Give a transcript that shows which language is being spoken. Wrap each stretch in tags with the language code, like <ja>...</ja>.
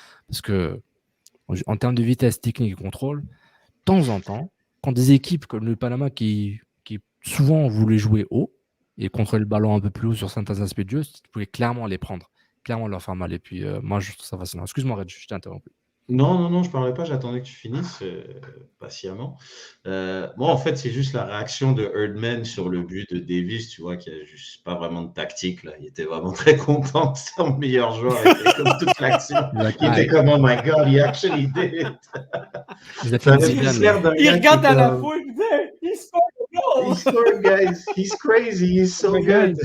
<fr>Parce que en termes de vitesse, technique et contrôle, de temps en temps, quand des équipes comme le Panama qui souvent voulaient jouer haut et contrôler le ballon un peu plus haut sur certains aspects de jeu, tu pouvais clairement les prendre, clairement leur faire mal. Et puis moi je trouve ça fascinant. Excuse-moi Red, je t'ai interrompu. Non, je parlais pas, j'attendais que tu finisses patiemment. Moi, en fait, c'est juste la réaction de Herdman sur le but de Davies, tu vois, qu'il n'y a juste pas vraiment de tactique, là. Il était vraiment très content, son meilleur joueur, était comme toute l'action. Il était comme,</fr> <en>oh my God, he actually did it.</en> <fr>Il regarde à la foule, il dit,</fr> <en>he scored, guys, he's crazy, he's so good.</en>